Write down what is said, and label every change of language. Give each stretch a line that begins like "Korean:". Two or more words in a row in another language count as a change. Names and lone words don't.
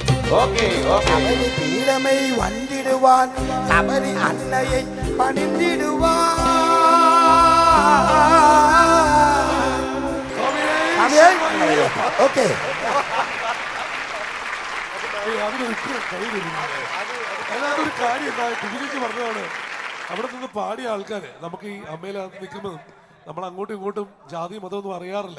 English: okay okay
Tamil: அவரி பீடமை வந்திடுவான் அவரி அன்னையை பணிந்திடுவான் ഓക്കെ
Malayalam: അതിനകത്തൊരു കാര്യം എന്താ കുഞ്ഞിലേക്ക് പറഞ്ഞതാണ് അവിടെ നിന്ന് പാടിയ ആൾക്കാര് നമുക്ക് ഈ അമ്മയിലകത്ത് നിൽക്കുമ്പോൾ നമ്മൾ അങ്ങോട്ടും ഇങ്ങോട്ടും ജാതി മതമൊന്നും അറിയാറില്ല.